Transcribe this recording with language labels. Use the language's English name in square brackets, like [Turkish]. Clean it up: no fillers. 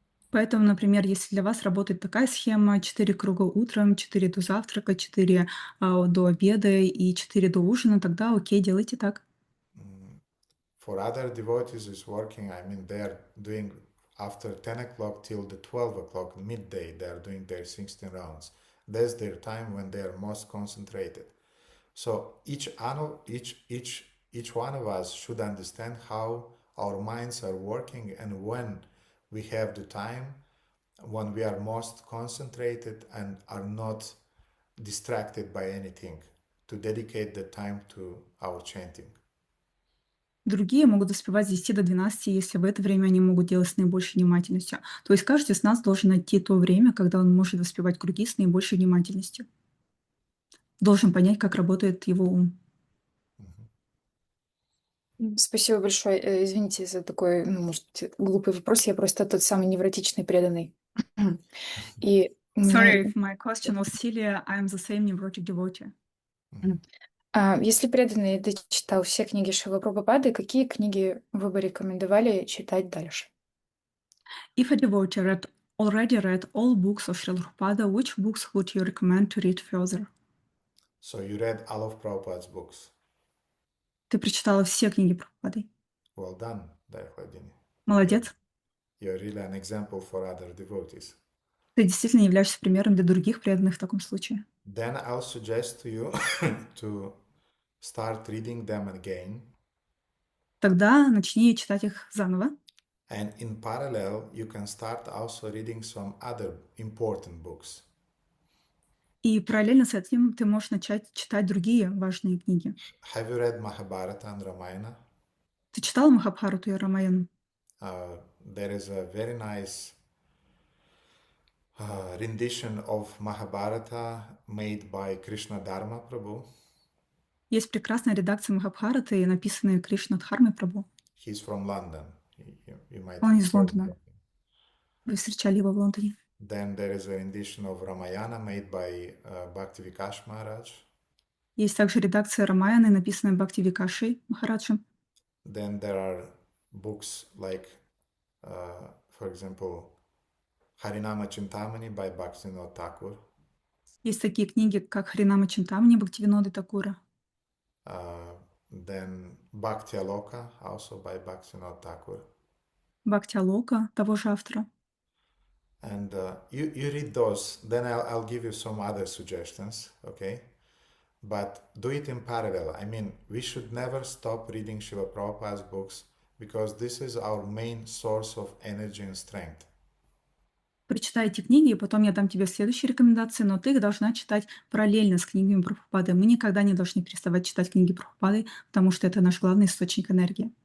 [Russian] Поэтому, например, если для вас работает такая схема: 4 круга утром, 4 до завтрака, 4 до обеда и 4 до ужина, тогда окей, делайте так. [English] For other devotees it's working, I mean, they're doing after 10 o'clock till the 12 o'clock midday, they're doing their 16 rounds. That's their time when they are most concentrated. So each one of us should understand how our minds are working, and when we have the time, when we are most concentrated and are not distracted by anything, to dedicate the time to our chanting. [Russian] Другие могут успевать с 10 до 12, если в это время они могут делать с наибольшей внимательностью. То есть каждый из нас должен найти то время, когда он может воспевать круги с наибольшей внимательностью. Должен понять, как работает его ум. Спасибо большое. Извините за такой, может быть, глупый вопрос. Я просто тот самый невротичный преданный. И у меня... [English] Sorry if my question was silly. I am the same neurotic devotee. [Russian] Если преданный дочитал все книги Шрилы Прабхупады, какие книги вы бы рекомендовали читать дальше? [English] If a devotee already read all books of Srila Prabhupada, which books would you recommend to read further? So you read all of Prabhupada's books. [Russian] Ты прочитала все книги Прабхупады. [English] Well done, Dayakladini. [Russian] Молодец. [English] You're really an example for other devotees. [Russian] Ты действительно являешься примером для других преданных в таком случае. [English] Then I'll suggest to you to start reading them again. [Russian] Тогда начни читать их заново. [English] And in parallel, you can start also reading some other important books. [Russian] И параллельно с этим ты можешь начать читать другие важные книги. [English] Have you read Mahabharata and Ramayana? [Russian] Ты читала Махабхарату и Рамаяну? [English] There is a very nice rendition of Mahabharata made by Krishna Dharma Prabhu. [Russian] Есть прекрасная редакция Махабхараты, написанная Кришна Дхармой Прабху. [English] He's from London. You might [Russian] Он из [English] have heard [Russian] Лондона. [English] of him. [Russian] Вы встречали его в Лондоне. [English] Then there is a rendition of Ramayana made by Bhaktivikash Maharaj. [Russian] Есть также редакция Рамаяны, написанная Бхакти Викашей Махараджем. [English] Then there are books like, for example, Harinama Chintamani by Bhaktivinoda Thakur. [Russian] Есть такие книги, как Харинама Чинтамани Бхактивиноды Такура. [English] Then Bhakti Aloka, also by Bhaktivinoda Thakur. [Russian] Бхакти Алока, того же автора. [English] And you read those, then I'll give you some other suggestions, okay? But do it in parallel. I mean, we should never stop reading Srila Prabhupada's books because this is our main source of energy and strength. [Russian] Прочитай эти книги, и потом я дам тебе следующие рекомендации, но ты их должна читать параллельно с книгами Прабхупады. Мы никогда не должны переставать читать книги Прабхупады, потому что это наш главный источник энергии.